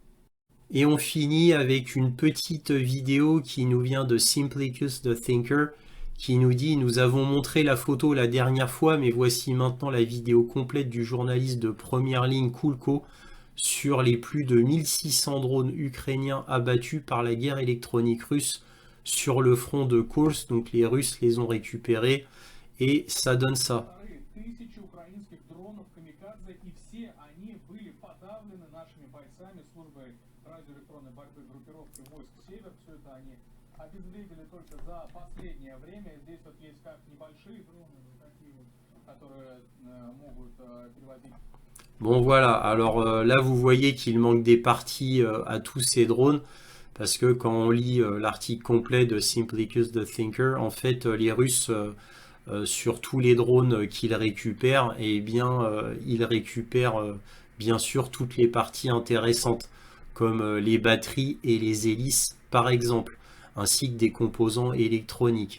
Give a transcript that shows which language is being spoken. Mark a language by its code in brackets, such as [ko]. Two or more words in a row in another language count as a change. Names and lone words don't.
[fr] Et on finit avec une petite vidéo qui nous vient de Simplicus the Thinker, qui nous dit: nous avons montré la photo la dernière fois, mais voici maintenant la vidéo complète du journaliste de première ligne Kulko sur les plus de 1600 drones ukrainiens abattus par la guerre électronique russe sur le front de Kursk. Donc les Russes les ont récupérés et ça donne ça. [ru] Обезвредили только за последнее время. Здесь вот есть как небольшие дроны, такие вот, которые могут перевозить. [fr] Bon voilà, alors là vous voyez qu'il manque des parties à tous ces drones, parce que quand on lit l'article complet de Simplicus the Thinker, en fait les Russes, sur tous les drones qu'ils récupèrent, eh bien ils récupèrent bien sûr toutes les parties intéressantes, comme les batteries et les hélices par exemple, ainsi que des composants électroniques.